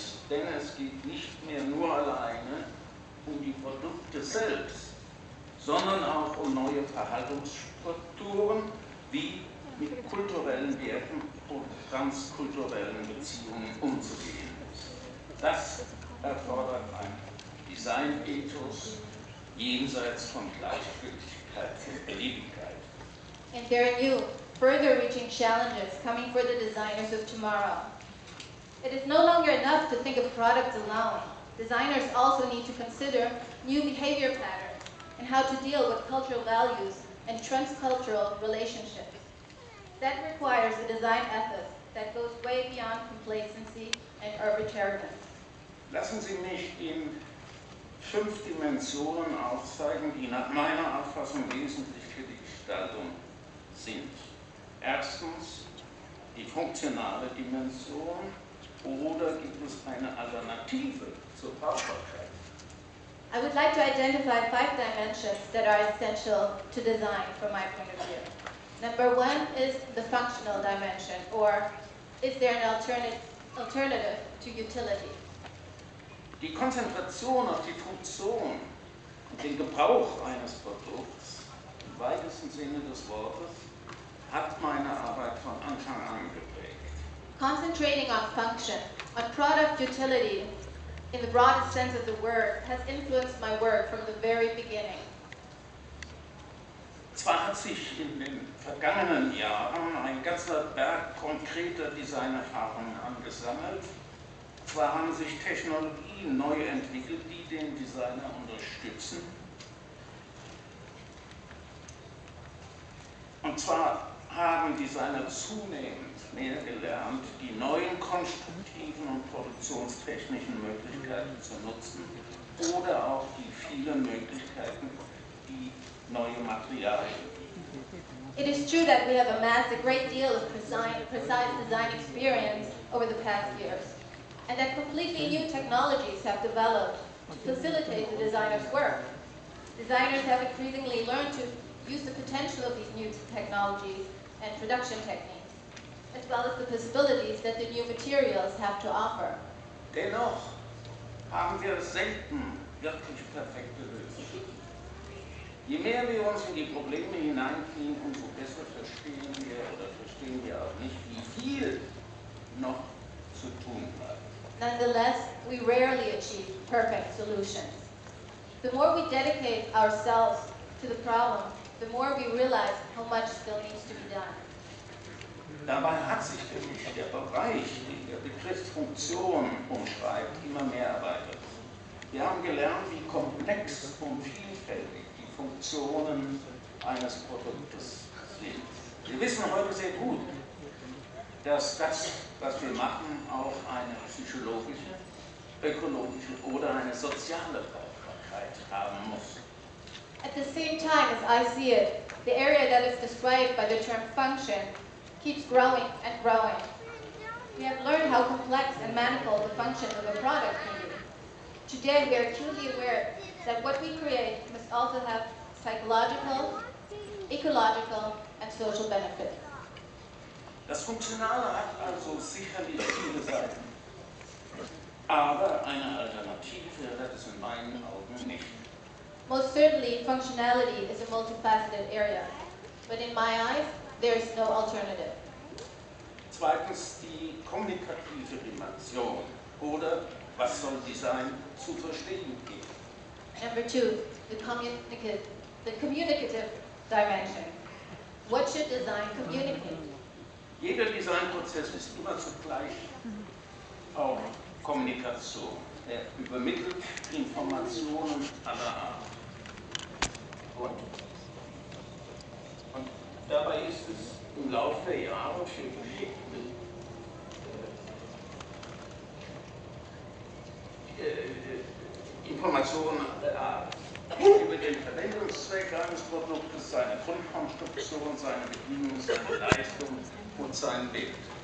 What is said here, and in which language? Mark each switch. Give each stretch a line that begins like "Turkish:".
German: Denn es geht nicht mehr nur alleine um die Produkte selbst, sondern auch um neue Verhaltensstrukturen, wie mit kulturellen Werten und transkulturellen Beziehungen umzugehen ist. Das erfordert ein Designethos jenseits von Gleichgültigkeit und Beliebigkeit.
English: And there are new, further-reaching challenges coming for the designers of tomorrow. It is no longer enough to think of products alone. Designers also need to consider new behavior patterns and how to deal with cultural values and transcultural relationships. That requires a design ethic that goes way beyond complacency and arbitrariness.
German: Lassen Sie mich Ihnen 5 Dimensionen aufzeigen, die nach meiner Auffassung wesentlich für die Gestaltung sind. Erstens die funktionale Dimension, oder gibt es eine Alternative zur Brauchbarkeit?
English: I would like to identify 5 dimensions that are essential to design from my point of view. Number 1 is the functional dimension, or is there an alternative to utility?
German: Die Konzentration auf die Funktion und den Gebrauch eines Produkts, im weitesten Sinne des Wortes, hat meine Arbeit von Anfang an geprägt.
English: Concentrating on function, on product utility, in the broadest sense of the word, has influenced my work from the very beginning.
German: Zwar hat sich in den vergangenen Jahren ein ganzer Berg konkreter Designerfahrungen angesammelt, zwar haben sich Technologien neu entwickelt, die den Designer unterstützen, und zwar haben Designer zunehmend mehr gelernt, die neuen konstruktiven und produktionstechnischen Möglichkeiten zu nutzen oder auch die vielen Möglichkeiten, die neue Materialien bieten.
English: It is true that we have amassed a great deal of precise design experience over the past years, and that completely new technologies have developed to facilitate the designer's work. Designers have increasingly learned to use the potential of these new technologies and production techniques, as well as the possibilities that the new materials have to offer.
German: Dennoch haben wir selten wirklich perfekte Lösungen. Je mehr wir uns in die Probleme hineinknien, umso besser verstehen wir auch nicht, wie viel noch zu tun bleibt.
English: Nonetheless, we rarely achieve perfect solutions. The more we dedicate ourselves to the problem, the more we realize how much still needs to be done.
German: Dabei hat sich für mich der Bereich, den der Begriff Funktion umschreibt, immer mehr erweitert. Wir haben gelernt, wie komplex und vielfältig die Funktionen eines Produktes sind. Wir wissen heute sehr gut, dass das, was wir machen, auch eine psychologische, ökologische oder eine soziale Brauchbarkeit haben muss.
English: At the same time as I see it, the area that is described by the term function keeps growing and growing. We have learned how complex and manifold the functions of a product can be. Today we are acutely aware that what we create must also have psychological, ecological, and social benefits.
German: Das Funktionale hat also sicherlich viele Seiten, aber eine Alternative hat es in meinen Augen nicht.
English: Most certainly, functionality is a multifaceted area, but in my eyes, there is no alternative.
German: Zweitens die kommunikative Dimension oder was soll Design zu verstehen geben.
English: Number two, the communicative dimension. What should design communicate?
German: Jeder Designprozess ist immer zugleich auch Kommunikation. Er übermittelt Informationen aller Art. Und dabei ist es im Laufe der Jahre für geschickte Informationen aller Art über den Verwendungszweck eines Produktes, seine Grundkonstruktion, seine Bedienung, seine Leistung und seinen Wert.